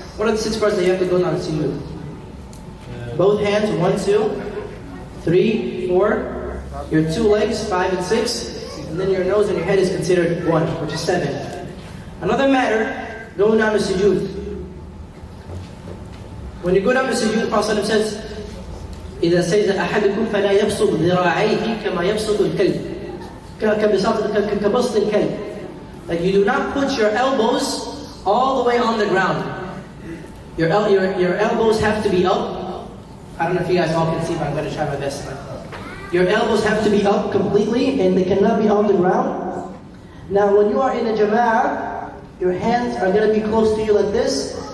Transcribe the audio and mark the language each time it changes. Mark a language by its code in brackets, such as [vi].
[en] What are the 6 parts that you have to go down to sujood? Both hands, 1, 2, 3, 4. Your 2 legs, 5 and 6. and then your nose and your head is considered 1, which is 7. Another matter, going down to sujood. When you go down to sujood, the Prophet says, [ar] إذا سجد أحدكم فلا يبسط ذراعيه كما يبسط الكلب كبسط الكلب. [en] Like you do not put your elbows all the way on the ground. Your elbows have to be up. I don't know if you guys all can see, but I'm going to try my best. Your elbows have to be up completely, and they cannot be on the ground. Now, when you are in a jama'ah, your hands are going to be close to you like this.